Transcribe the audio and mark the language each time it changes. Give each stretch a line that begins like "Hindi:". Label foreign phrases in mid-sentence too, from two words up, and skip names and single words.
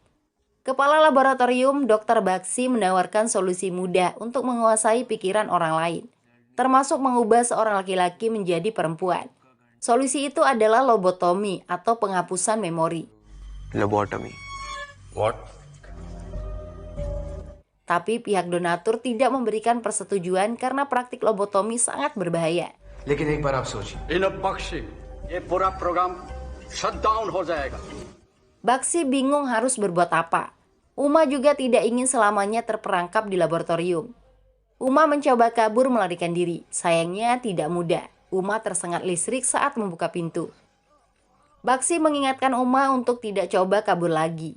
Indonesian: Kepala laboratorium Dr. Baksi menawarkan solusi mudah untuk menguasai pikiran orang lain, termasuk mengubah seorang laki-laki menjadi perempuan. Solusi itu adalah lobotomi atau penghapusan memori. Lobotomy. What? Tapi pihak donatur tidak memberikan persetujuan karena praktik lobotomi sangat berbahaya.
Hindi: लेकिन एक बार आप सोचिए इन बख्शी ये पूरा प्रोग्राम
English: shut down
Hindi: हो जाएगा।
Indonesian: Baksi bingung harus berbuat apa. Uma juga tidak ingin selamanya terperangkap di laboratorium. Uma mencoba kabur melarikan diri. Sayangnya tidak mudah. Uma tersengat listrik saat membuka pintu. Baksi mengingatkan Uma untuk tidak coba kabur lagi.